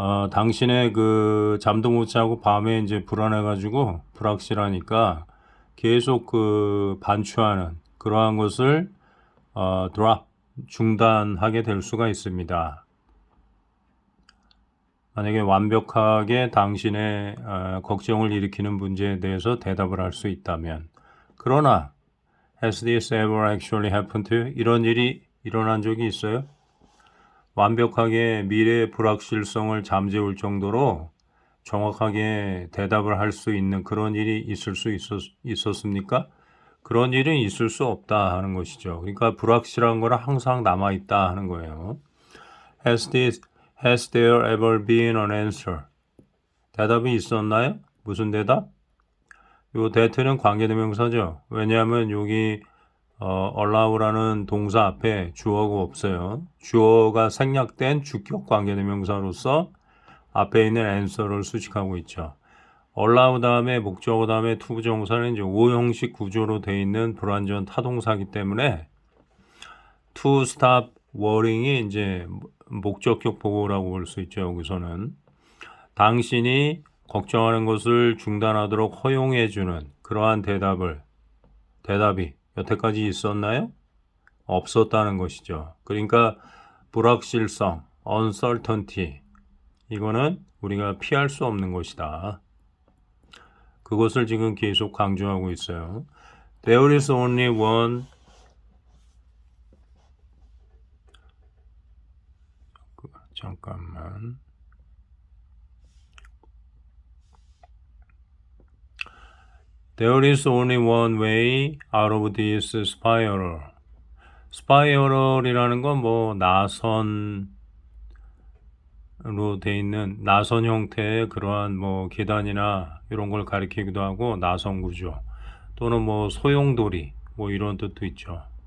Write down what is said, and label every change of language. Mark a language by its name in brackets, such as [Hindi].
[Korean] 당신의 그 잠도 못 자고 밤에 이제 불안해가지고 불확실하니까 계속 그 반추하는 그러한 것을 drop 중단하게 될 수가 있습니다. 만약에 완벽하게 당신의 걱정을 일으키는 문제에 대해서 대답을 할 수 있다면. 그러나 [English] has this ever actually happened to you? [Korean] 이런 일이 일어난 적이 있어요? 완벽하게 미래의 불확실성을 잠재울 정도로 정확하게 대답을 할 수 있는 그런 일이 있을 수 있었습니까? 그런 일은 있을 수 없다 하는 것이죠. 그러니까 불확실한 거는 항상 남아있다 하는 거예요. [English] Has there ever been an answer? [Korean] 대답이 있었나요? 무슨 대답? 요 that는 관계대명사죠. 왜냐하면 여기 allow라는 동사 앞에 주어가 없어요. 주어가 생략된 주격 관계대명사로서 앞에 있는 answer를 수식하고 있죠. allow 다음에 목적어 다음에 투부정사는 이제 오형식 구조로 되어 있는 불완전 타동사이기 때문에 to stop worrying이 이제 목적격 보고라고 볼 수 있죠. 여기서는 당신이 걱정하는 것을 중단하도록 허용해주는 그러한 대답이 여태까지 있었나요? 없었다는 것이죠. 그러니까 불확실성, uncertainty, 이거는 우리가 피할 수 없는 것이다. 그것을 지금 계속 강조하고 있어요. [English] There is only one [Korean] 잠깐만. [English] There is only one way out of this spiral. [Korean] 스파이럴이라는 건 뭐 나선으로 돼 있는 나선 형태의 그러한 뭐 계단이나 이런 걸 가리키기도 하고 나선 구조 또는 뭐 소용돌이 뭐 이런 뜻도 있죠.